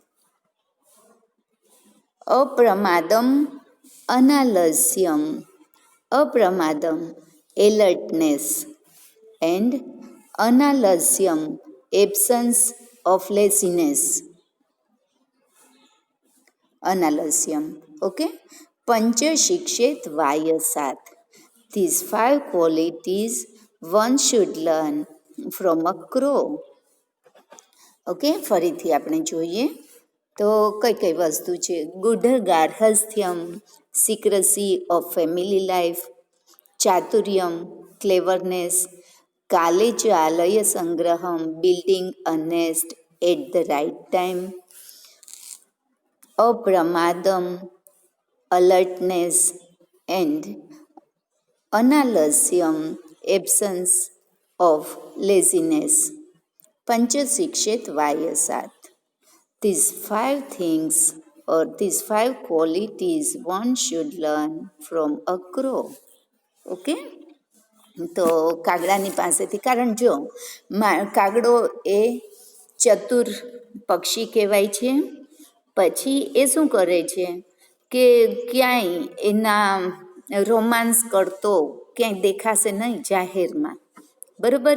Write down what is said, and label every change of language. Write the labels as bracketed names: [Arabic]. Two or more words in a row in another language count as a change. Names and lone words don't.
[Sanskrit] અપ્રમાદમ અનાલસ્યમ, અપ્રમાદમ [English] alertness, and [Sanskrit] અનાલસ્યમ [English] absence of laziness, [Sanskrit] અનાલસ્યમ. ઓકે, પંચ શિક્ષેત વાયસાત. [English] These 5 qualities one should learn from a crow. [Gujarati] ઓકે, ફરીથી આપણે જોઈએ તો કઈ કઈ વસ્તુ છે. [Sanskrit] ગુઢ ગાર્હસ્થ્યમ, [English] secrecy of family life, [Sanskrit] ચાતુર્યમ, ક્લેવરનેસ, કાલે ચ આલય સંગ્રહમ, [English] building a nest at the right time, [Sanskrit] અપ્રમાદમ, [English] alertness, and [Sanskrit] અનાલસ્યમ, [English] absence of laziness. [Sanskrit] પંચ શિક્ષેત વાયસાત. [English] These 5 things or these 5 qualities one should learn from a crow. [Gujarati] ઓકે, તો કાગડાની પાસેથી, કારણ જો કાગડો એ ચતુર પક્ષી કહેવાય છે. પછી એ શું કરે છે કે ક્યાંય એના રોમાન્સ કરતો ક્યાંય દેખાશે નહીં જાહેરમાં, બરાબર.